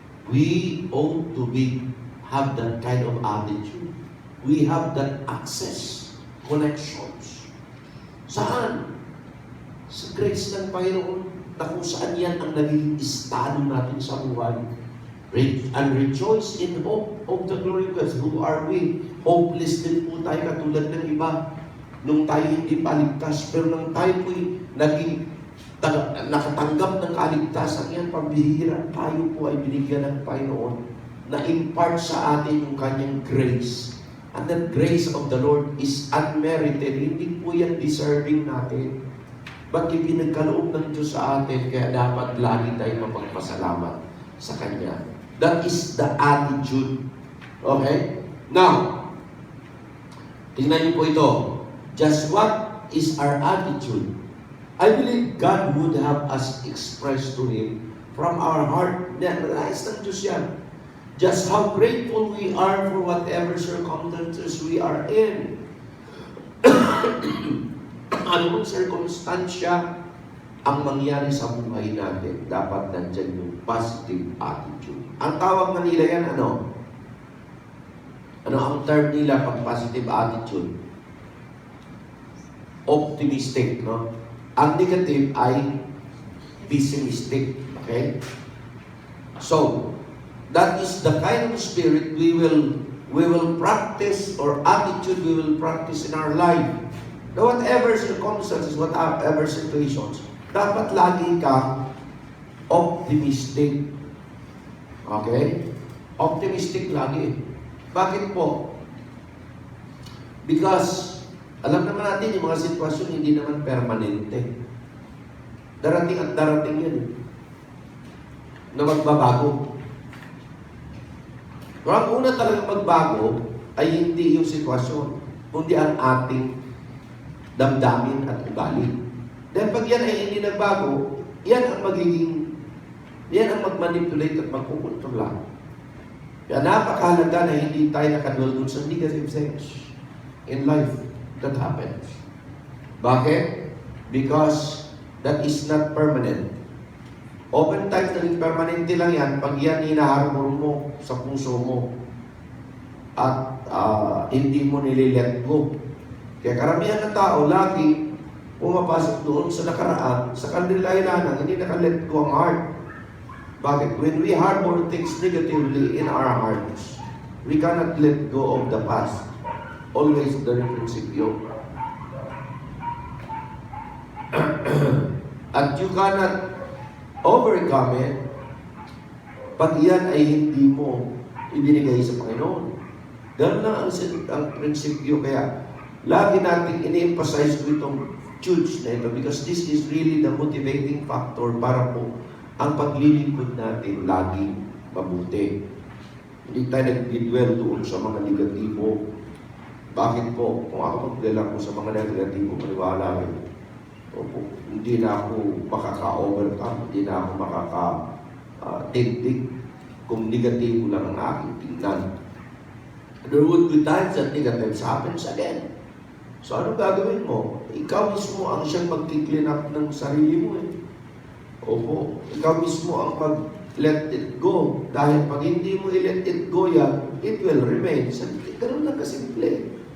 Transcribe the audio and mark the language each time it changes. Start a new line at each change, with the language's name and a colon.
English: We ought to have that kind of attitude. We have that access, connections.
Filipino: Saan? Sa grace ng Panginoon, na kung saan yan ang naging estado natin sa buhay.
English: And rejoice in hope of the glory of God. Who are we?
Filipino: Hopeless din po tayo katulad ng iba. Nung tayo hindi paligtas, pero nung tayo po'y naging nakatanggap ng kaligtasan yan, pambihira, tayo po ay binigyan ng Panginoon na impart sa atin yung kanyang grace.
English: And that grace of the Lord is unmerited.
Filipino: Hindi po yan deserving natin. But ipinagkaloob ng Diyos sa atin, kaya dapat lagi tayo mapagpasalamat sa Kanya.
English: That is the attitude. Okay? Now,
Filipino: tingnan niyo po ito.
English: Just what is our attitude? I believe God would have us express to Him from our heart.
Filipino: Nais ng Diyos yan.
English: Just how grateful we are for whatever circumstances we are in.
Filipino: Anong circumstansya ang mangyari sa buhay natin, dapat nandyan yung positive attitude. Ang tawag na nila yan, ano? Ano ang term nila pag positive attitude? Optimistic, no? Ang negative ay pessimistic. Okay?
English: So, that is the kind of spirit we will practice, or attitude we will practice in our life. Now, whatever circumstances, whatever situations,
Filipino: dapat lagi ka
English: optimistic.
Filipino: Okay? Optimistic lagi. Bakit po? Because, alam naman natin yung mga sitwasyon hindi naman permanente. Darating at darating yun. Na magbabago. Pero ang una talagang magbago ay hindi yung sitwasyon, kundi ang ating damdamin at ugali. Dahil pag yan ay hindi nagbago, yan ang magmanipulate at magkukontrola. Kaya napakahalaga na hindi tayo nakadwell dun sa
English: negative things in life that happens.
Filipino: Bakit?
English: Because that is not permanent.
Filipino: Oftentimes, naging permanente lang yan pag yan hinaharmon mo sa puso mo at hindi mo nililet go. Kaya karamihan ng tao, lagi pumapasok doon sa nakaraan, sa kanila hindi nakalet go ang heart. Bakit?
English: When we harbor things negatively in our hearts, we cannot let go of the past. Always the prinsipyo.
Filipino: At
English: you cannot overcome it
Filipino: pag yan ay hindi mo ibinigay sa Panginoon. Ganun lang ang prinsipyo. Kaya lagi natin ini-emphasize ko itong TUDES na ito
English: because this is really the motivating factor
Filipino: para po ang paglilingkod natin laging mabuti. Hindi tayo nag-dwell doon sa mga negatibo. Bakit po? Kung ako mag-dwell ako sa mga negatibo, maniwala rin. Opo, hindi na ako makaka-overcome, hindi na ako makaka-take kung negatibo lang ang aking tingnan.
English: There would be times that negatives happens again.
Filipino: So ano gagawin mo? Ikaw mismo ang siyang mag-clean up ng sarili mo eh. Opo, ikaw mismo ang mag-let it go. Dahil pag hindi mo i-let it go yan,
English: it will remain.
Filipino: Ganun lang kasimple.